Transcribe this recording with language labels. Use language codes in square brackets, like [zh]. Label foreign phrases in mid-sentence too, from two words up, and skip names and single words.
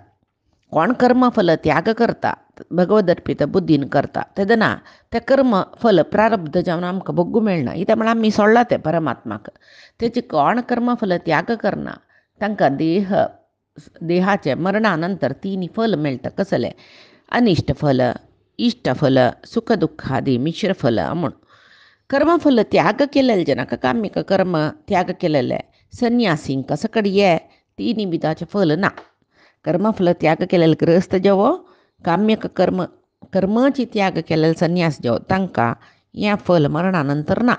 [kok] कोण कर्मफल त्याग करता भगवद अर्पित बुद्धीन करता तेदना तें कर्म फल प्रारब्ध जावन आमकां भोगूं मेळना. कित्याक म्हळ्यार आमी सोडला तें परमात्माक. तेचे कोण कर्मफल त्याग करना तांकां देहाचे मरणानंतर तिनी फल मेळटा. कसले अनिष्ट फल, इष्ट फल, सुख दुख्ख आदी मिश्र फल म्हूण. कर्मफल त्याग केलेले जनाक काम्यक कर्म त्याग केलेले संन्यासींक सकड हे तिनी विधाचे फल ना. कर्मफल त्याग केलेले ग्रहस्थ जावो, काम्यक कर्माची त्याग केलेले संन्यास जावो तांकां हें फल मरणानंतर ना.